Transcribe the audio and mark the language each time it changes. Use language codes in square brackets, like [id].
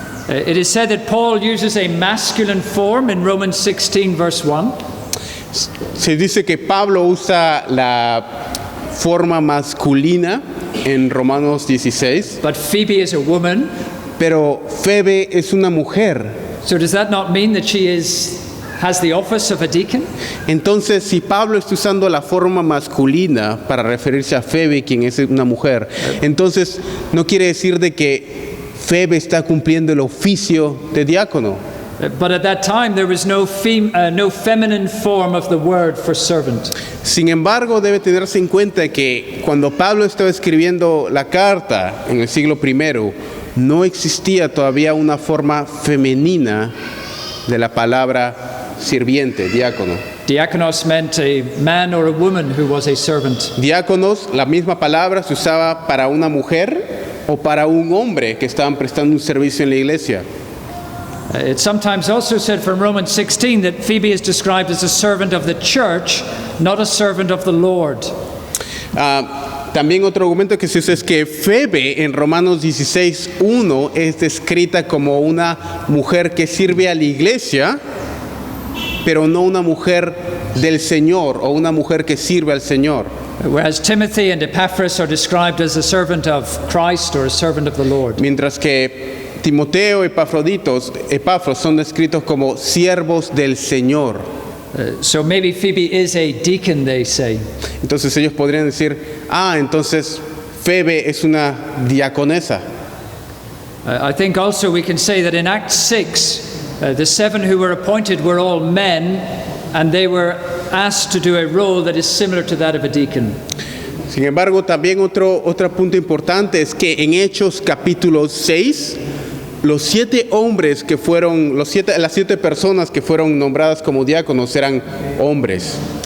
[en] It is said that Paul uses a masculine form in Romans 16 verse 1. [es] Se dice que Pablo usa la forma masculina en Romanos 16. [en] But Phoebe is a woman. [es] Pero Febe es una mujer. [en] So does that not mean that she has the office of a deacon? [es] Entonces, si Pablo está usando la forma masculina para referirse a Febe, quien es una mujer, entonces no quiere decir de que Febe está cumpliendo el oficio de diácono. [en] But at that time there was no feminine form of the word for servant. [es] Sin embargo, debe tenerse en cuenta que cuando Pablo estaba escribiendo la carta en el siglo I, no existía todavía una forma femenina de la palabra sirviente, diácono. [en] Diakonos meant a man or a woman who was a servant. [es] Diáconos, la misma palabra se usaba para una mujer o para un hombre que estaban prestando un servicio en la iglesia. [en] It's sometimes also said from Romans 16 that Phoebe is described as a servant of the church, not a servant of the Lord. [es] También otro argumento que se usa es que Febe en Romanos 16:1 es descrita como una mujer que sirve a la iglesia, pero no una mujer del Señor o una mujer que sirve al Señor. [en] Whereas Timothy and Epaphras are described as a servant of Christ or a servant of the Lord. [es] Mientras que Timoteo y Epafros son descritos como siervos del Señor. [en] So maybe Phoebe is a deacon, they say. [es] Entonces ellos podrían decir, entonces Febe es una diaconesa. [en] I think also we can say that in Acts 6, the 7 who were appointed were all men, and they were asked to do a role that is similar to that of a deacon. [es] Sin embargo, también otro punto importante es que en Hechos capítulo 6, los 7 hombres que fueron, las 7 personas que fueron nombradas como diáconos eran hombres.